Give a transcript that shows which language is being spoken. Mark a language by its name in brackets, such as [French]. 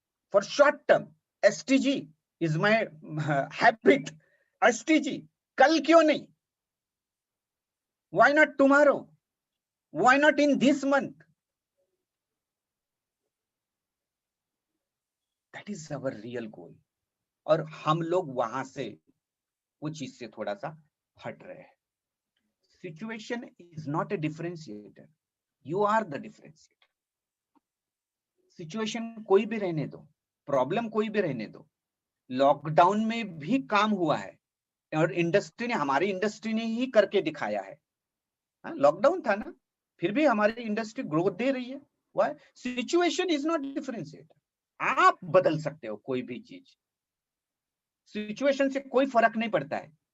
[English] For short term, STG is my habit. [Hindi] STG, कल क्यों नहीं? [English] Why not tomorrow? Why not in this month? That is our real goal. [Hindi] और हम लोग वहां से, वो चीज से थोड़ा सा हट रहे हैं। [English] Situation is not a differentiator. You are the differentiator. [Hindi] Situation कोई भी रहने दो, प्रॉब्लम कोई भी रहने दो, लॉकडाउन में भी काम हुआ है और इंडस्ट्री ने, हमारी इंडस्ट्री ने ही करके दिखाया है। लॉकडाउन था ना, फिर भी हमारी इंडस्ट्री ग्रोथ दे रही है। Why? [English] Situation is not differentiator. [Hindi] आप बदल सकते हो कोई भी चीज, सिचुएशन से कोई फर्क नहीं पड़ता है।